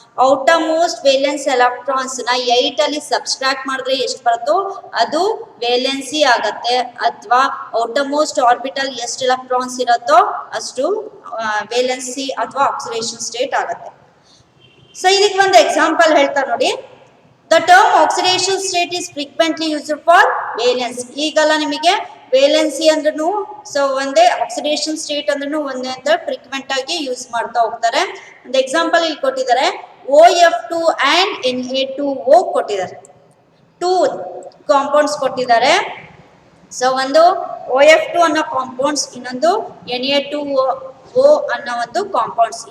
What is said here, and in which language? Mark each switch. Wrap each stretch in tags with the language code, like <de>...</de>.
<kn>outermost valence electrons ನ 8 ಅಲ್ಲಿ subtract ಮಾಡಿದ್ರೆ ಎಷ್ಟು ಬರುತ್ತೋ ಅದು ವೇಲೆನ್ಸಿ ಆಗುತ್ತೆ. ಅಥವಾ outermost orbital ಎಷ್ಟು ಎಲೆಕ್ಟ್ರಾನ್ಸ್ ಇರುತ್ತೋ ಅಷ್ಟು ವೇಲೆನ್ಸಿ ಅಥವಾ ಆಕ್ಸಿಡೇಷನ್ ಸ್ಟೇಟ್ ಆಗುತ್ತೆ. ಸೊ ಇದಕ್ಕೆ ಒಂದು ಎಕ್ಸಾಂಪಲ್ ಹೇಳ್ತಾ ನೋಡಿ.</kn> <en>The term oxidation state is frequently used for valence.</en> <kn>ಈಗಲ್ಲ ನಿಮಗೆ ವೇಲೆನ್ಸಿ ಅಂದ್ರೂ ಸೊ ಒಂದೇ, ಆಕ್ಸಿಡೇಷನ್ ಸ್ಟೇಟ್ ಅಂದ್ರೂ ಒಂದೇ ಅಂತ ಫ್ರೀಕ್ವೆಂಟ್ ಆಗಿ ಯೂಸ್ ಮಾಡ್ತಾ ಹೋಗ್ತಾರೆ. ಒಂದು ಎಕ್ಸಾಂಪಲ್ ಇಲ್ಲಿ ಕೊಟ್ಟಿದ್ದಾರೆ, OF2 and Na2O ಕೊಟ್ಟಿದ್ದಾರೆ. 2 ಕಾಂಪೌಂಡ್ಸ್ ಕೊಟ್ಟಿದ್ದಾರೆ. ಸೊ ಒಂದು OF2 ಅನ್ನೋ ಕಾಂಪೌಂಡ್ಸ್, ಇನ್ನೊಂದು Na2O ಅನ್ನೋ ಒಂದು ಕಾಂಪೌಂಡ್ಸ್.</kn>